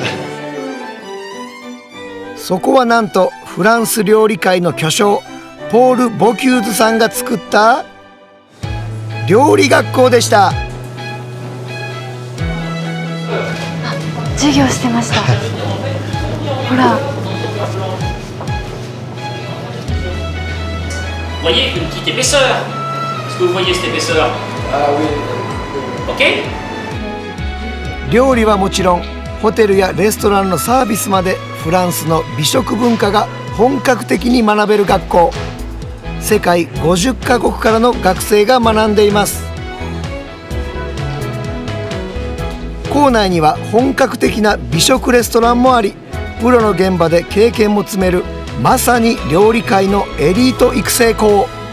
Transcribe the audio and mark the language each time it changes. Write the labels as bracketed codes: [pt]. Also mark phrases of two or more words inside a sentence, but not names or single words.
[ja] そこはなんとフランス料理界の巨匠ポール・ボキューズさんが作った料理学校でした。授業してました。ほら。 [fr] Voyez une petite épaisseur. Est-ce que vous voyez cette épaisseur? Ah oui. Ok? [ja] 料理はもちろんホテルやレストランのサービスまでフランスの美食文化が本格的に学べる学校。世界50カ国からの学生が学んでいます。校内には本格的な美食レストランもあり、プロの現場で経験も積めるまさに料理界のエリート育成校。